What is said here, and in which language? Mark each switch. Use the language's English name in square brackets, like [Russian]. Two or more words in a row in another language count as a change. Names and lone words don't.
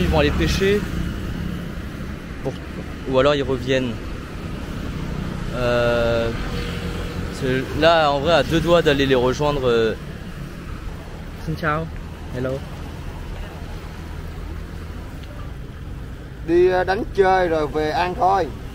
[French] vont aller pêcher. Ou alors ils reviennent. Là en vrai à 2 doigts d'aller les rejoindre. [Vietnamese] Xin chào. Hello. Đi đánh chơi rồi về ăn thôi.